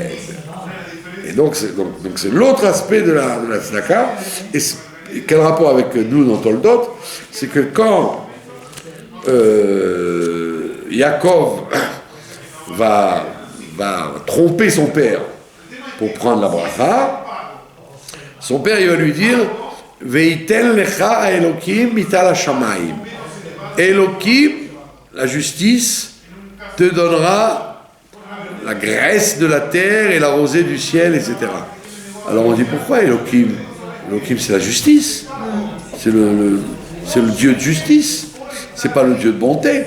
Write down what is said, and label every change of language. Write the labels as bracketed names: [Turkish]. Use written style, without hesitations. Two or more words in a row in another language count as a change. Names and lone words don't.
[French] Et donc c'est l'autre aspect de la tzedaka, et quel rapport avec nous dans Toldot? C'est que quand Yaakov va tromper son père pour prendre la bracha, son père il va lui dire [Hebrew] ויתן לך אלוקים מטל השמים. [French] Elokim, la justice, te donnera la graisse de la terre et la rosée du ciel, etc. Alors on dit pourquoi Elokim? Elokim c'est la justice, c'est le Dieu de justice, c'est pas le Dieu de bonté.